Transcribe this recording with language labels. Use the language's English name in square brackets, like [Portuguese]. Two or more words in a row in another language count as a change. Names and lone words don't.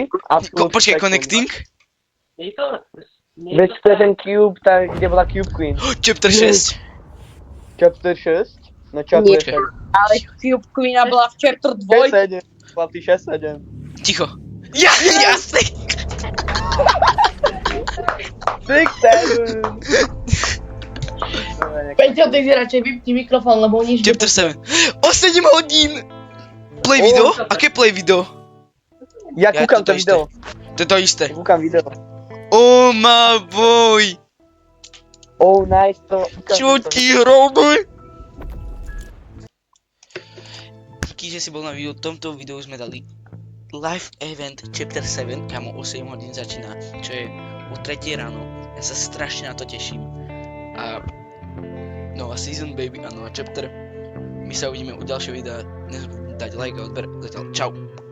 [Slovak] Absolút Počkaj, spektrum. Connecting? Nie je to... Nie Veď je to je ten Cube, tá, kde bola Cube Queen. [English] Chapter 6. Chapter 6? No chapter [Slovak] Nie. 6. Ale Cube Queena bola v chapter 2. 6-7. Chlapci, 6-7. Ticho. Ja, jasne. 6-7. Peťo, ty si radšej vypni mikrofón, lebo nič Chapter 7. O 7 hodín! [English] Play video? [Slovak] Aké [English] play video? [Slovak] Ja kúkam to to video. To je to isté. Kúkam video. [English] Oh my boy! Oh, nice to. [Slovak] Čo ti robí? Díky, že si bol na videu. V tomto videu sme dali [English] live event chapter [Slovak] 7, kamo o 7 hodín začína, čo je o 3 ráno. Ja sa strašne na to teším. A nová [English] season, baby, [Slovak] a nová chapter. My sa uvidíme u ďalšieho videa. Nezabudnite dať like a odber. Zatiaľ, čau.